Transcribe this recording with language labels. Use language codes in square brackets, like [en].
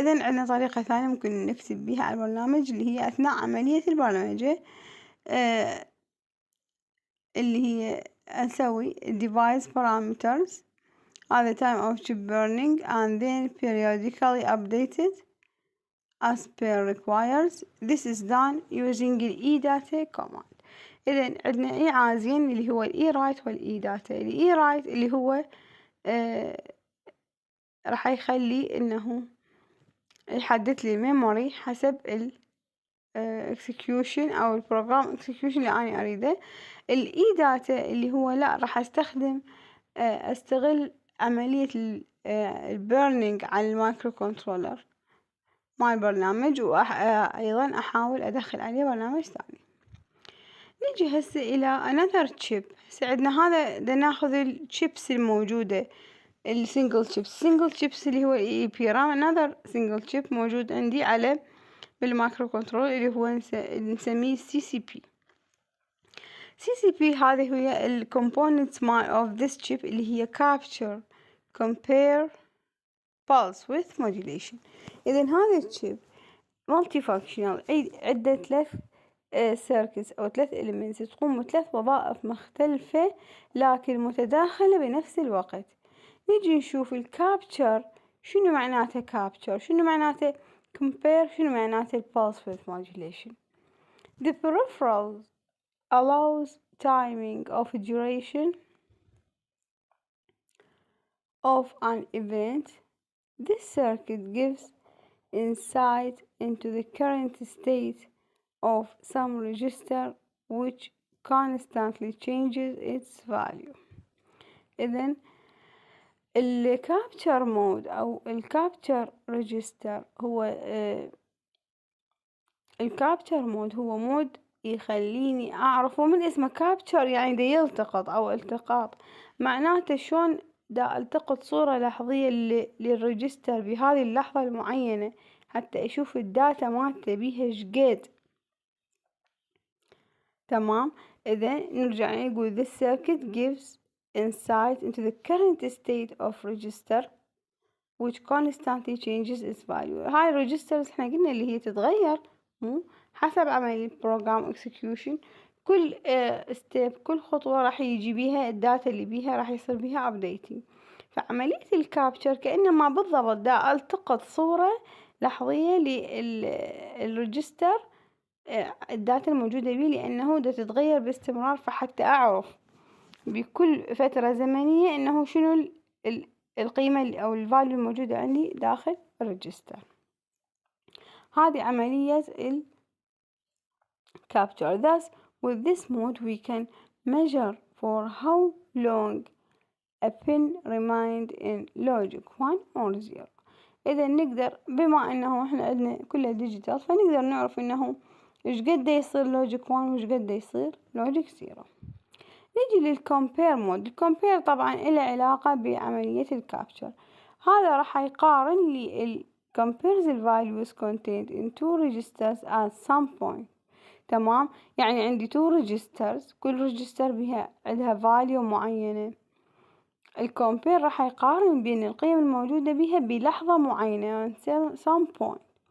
[ar] إذن عندنا طريقة ثانية ممكن نكتب بها على البرنامج اللي هي أثناء عملية البرمجة، اللي هي نسوي [en] device parameters at the time of chip burning and then periodically updated as per requires. This is done using the eData command. [ar] إذن عندنا إيعازين اللي هو ال eWrite وال eData. ال eWrite اللي هو راح يخلي إنه يحدث لي الميموري حسب ال execution أو البروجرام execution اللي أنا أريده. ال eData اللي هو لا، راح أستغل عملية البيرنينج على المايكرو كنترولر مع البرنامج، وأيضا أحاول أدخل عليه برنامج ثاني. نيجي هسه إلى [en] another chip. [ar] عندنا هذا دا ناخذ الشيبس الموجودة السنجل شيبس اللي هو EEPROM. [en] another single chip [ar] موجود عندي على بالمايكرو كنترول اللي هو نسميه CCP. هذه هي ال [en] components of this chip [ar] اللي هي capture, compare, pulse width modulation. إذن هذا الشيب multifunctional، عدة 3 circuits أو 3 elements تقوم ب3 وظائف مختلفة لكن متداخلة بنفس الوقت. نيجي نشوف الكابتشر شنو معناته capture، شنو معناته compare، شنو معناته pulse width modulation. [en] The peripheral allows timing of duration of an event. This circuit gives insight into the current state of some register which constantly changes its value. [ar] إذن الكابتشر مود أو الكابتشر ريجستر هو الكابتشر مود هو مود يخليني أعرف، ومن اسمه كابتشر يعني دا يلتقط أو التقاط، معناته شلون دا التقط صورة لحظية للريجستر بهذه اللحظة المعينة حتى أشوف الداتا مالته بيها شقد. تمام. إذا نرجع نقول [en] this circuit gives insight into the current state of register which constantly changes its value. [ar] هاي الريجسترز احنا قلنا اللي هي تتغير مو حسب عملية program execution. كل step كل خطوة راح يجي بيها الداتا اللي بيها راح يصير بيها updating. فعملية الكابتشر كأنما بالضبط دا التقط صورة لحظية للريجستر الداتا الموجودة بيه، لأنه دا تتغير باستمرار، فحتى أعرف بكل فترة زمنية إنه شنو القيمة أو الفاليو الموجودة عندي داخل الريجستر. هذه عملية الكابتشر. [en] Thus with this mode we can measure for how long a pin remained in logic 1 or 0. [ar] إذا نقدر بما إنه إحنا عندنا كله ديجيتال فنقدر نعرف إنه إيش قد يصير لوجيك 1 وإيش قد يصير لوجيك 0. نيجي للكومبير مود. الكومبير طبعا إله علاقة بعملية الكابتشر. هذا راح يقارن لي [en] compares the values contained in two registers at some point. [ar] تمام. يعني عندي two registers كل register بها عندها value معينة. الكومبير راح يقارن بين القيم الموجودة بها بلحظة معينة some point.